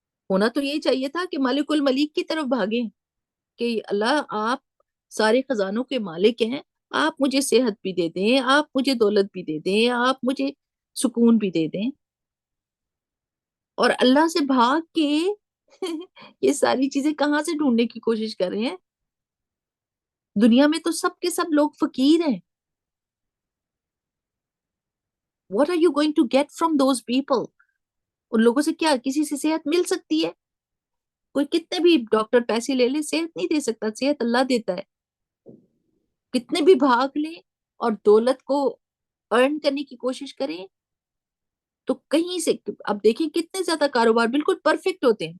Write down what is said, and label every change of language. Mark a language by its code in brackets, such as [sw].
[ur] ہونا تو یہی چاہیے تھا کہ مالک الملیک کی طرف بھاگیں کہ اللہ آپ سارے خزانوں کے مالک ہیں، آپ مجھے صحت بھی دے دیں، آپ مجھے دولت بھی دے دیں، آپ مجھے سکون بھی دے دیں. اور اللہ سے بھاگ کے یہ ساری چیزیں کہاں سے ڈھونڈنے کی کوشش کر رہے ہیں؟ دنیا میں تو سب کے سب لوگ فقیر ہیں. [en] What are you going to get from those people? [ur] ان لوگوں سے کیا کسی سے صحت مل سکتی ہے؟ کوئی کتنے بھی ڈاکٹر پیسے لے لے صحت نہیں دے سکتا. صحت اللہ دیتا ہے. کتنے بھی بھاگ لیں اور دولت کو ارن کرنے کی کوشش کریں تو کہیں سے اب دیکھیں کتنے زیادہ کاروبار بالکل پرفیکٹ ہوتے ہیں.